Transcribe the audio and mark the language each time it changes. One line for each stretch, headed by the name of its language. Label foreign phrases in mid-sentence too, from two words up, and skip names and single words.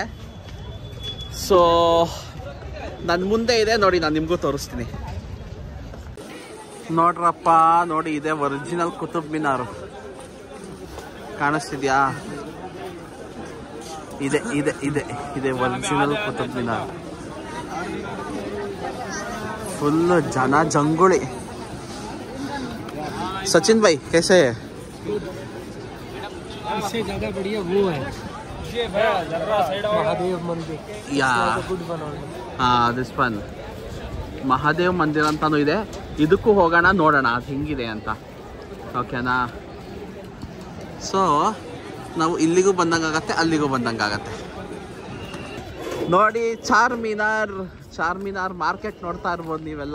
Kannada: ಸೊ ನನ್ನ ಮುಂದೆ ಇದೆ ನೋಡಿ, ನಾನು ನಿಮಗೂ ತೋರಿಸ್ತೀನಿ. ನೋಡ್ರಪ್ಪ, ನೋಡಿ ಇದೆ ಒರಿಜಿನಲ್ ಕುತುಬ್ ಮಿನಾರು. ಕಾಣಿಸ್ತಿದ್ಯಾ? ಇದೆ ಇದೆ ಇದೆ ಇದೆ ಒರಿಜಿನಲ್ ಕುತುಬ್ ಮಿನಾರ್. फुल जना जंगुली.
Hindi: सचिन भाई कैसे है? इससे ज्यादा बढ़िया वो है महादेव मंदिर.
English: yeah this one
Kannada: ಮಹಾದೇವ್ ಮಂದಿರ ಅಂತಾನು ಇದೆ. ಇದಕ್ಕೂ ಹೋಗೋಣ, ನೋಡೋಣ ಅದು ಹೆಂಗಿದೆ ಅಂತ. ಓಕೆನಾ? ಸೊ ನಾವು ಇಲ್ಲಿಗೂ ಬಂದಂಗಾಗತ್ತೆ, ಅಲ್ಲಿಗೂ ಬಂದಂಗಾಗತ್ತೆ. ನೋಡಿ ಚಾರ್ಮಿನಾರ್ ಮಾರ್ಕೆಟ್ ನೋಡ್ತಾ ಇರ್ಬೋದು ನೀವೆಲ್ಲ.